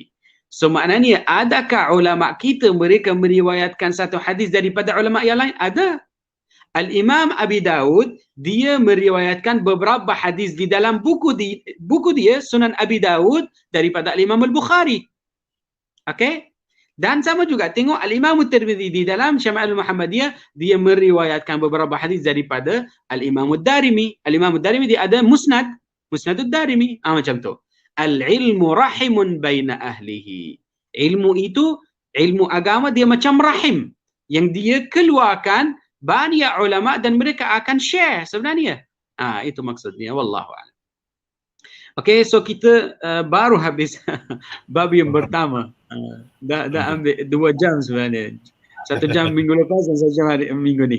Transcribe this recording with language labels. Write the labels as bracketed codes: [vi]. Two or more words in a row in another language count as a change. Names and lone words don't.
[ms] So maknanya adakah ulama kita mereka meriwayatkan satu hadis daripada ulama yang lain? Ada. Al-Imam Abi Daud dia meriwayatkan beberapa hadis di dalam buku dia Sunan Abi Daud daripada Al-Imam Al-Bukhari. Okey? Dan sama juga tengok Al-Imam Tirmidzi di dalam Syama'il Muhammadiyah dia meriwayatkan beberapa hadis daripada Al-Imam Ad-Darimi. Al-Imam Ad-Darimi dia ada Musnad Ad-Darimi. Macam tu. [ar] العلم رحم بين أهله. [ms] Ilmu itu, ilmu agama dia macam rahim yang dia keluarkan banyak ulama dan mereka akan share sebenarnya. Itu maksudnya. [ar] والله أعلم. [ms] Okey, so kita baru habis bab yang pertama. Dah ambil 2 jam sebenarnya. 1 jam minggu lepas dan 1 jam minggu ni.